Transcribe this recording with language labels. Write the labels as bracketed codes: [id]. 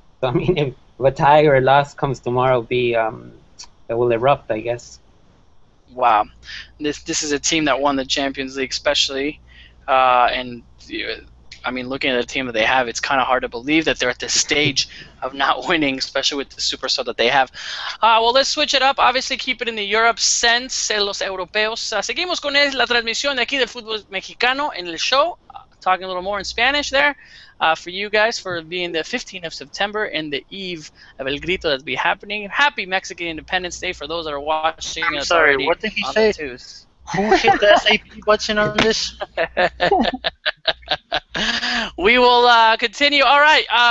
[en] So, I mean, if a tie or a loss comes tomorrow, it will erupt, I guess. Wow, this is a team that won the Champions League, especially, and I mean, looking at the team that they have, it's kind of hard to believe that they're at this stage of not winning, especially with the superstar that they have. Well, let's switch it up. Obviously, keep it in the Europe sense, [es] los europeos. Seguimos con la transmisión de aquí del fútbol mexicano en el show, [en] talking a little more in Spanish there. For you guys, for being the 15th of September and the eve of El Grito that's be happening. Happy Mexican Independence Day for those that are watching. I'm sorry, what did he say? Who hit the SAP button on this? We will continue. All right.